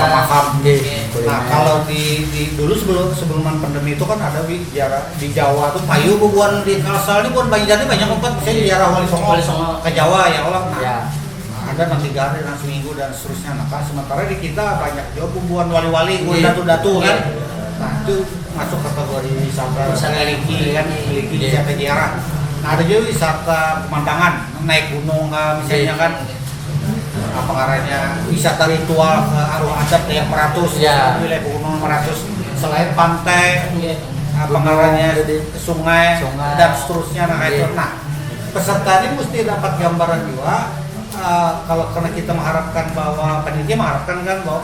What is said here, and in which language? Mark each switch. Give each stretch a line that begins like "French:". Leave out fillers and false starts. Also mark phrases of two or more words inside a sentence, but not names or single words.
Banjar: makam-makam. Iya. Nah kalau di dulu sebelum pandemi itu kan ada ziarah di Jawa tuh payu bukan di Kalsel ini bukan Banjar ini banyak tempat misalnya ziarah Wali Songo Wali Songo. ke Jawa ya Allah. Nah, Ya. ada nanti hari dan seminggu dan seterusnya. Nah kan sementara di kita banyak juga bubuan wali-wali, bubuan Iya. datu-datu kan. Iya. Nah itu masuk kategori wisata Wisata religi kan, religi Iya. wisata ziarah. Nah ada juga wisata pemandangan, naik gunung misalnya Iya. kan. Apa ngarannya wisata ritual ke arwah adat yang Meratus, Iya. wilayah Gunung Meratus. Selain pantai, Iya. apa Gunung, ngarannya jadi sungai, sungai. dan seterusnya. Nah itu. Iya.
Indonesian: Nah peserta ini mesti dapat gambaran juga. Kalau karena kita mengharapkan bahwa panitia mengharapkan kan bahwa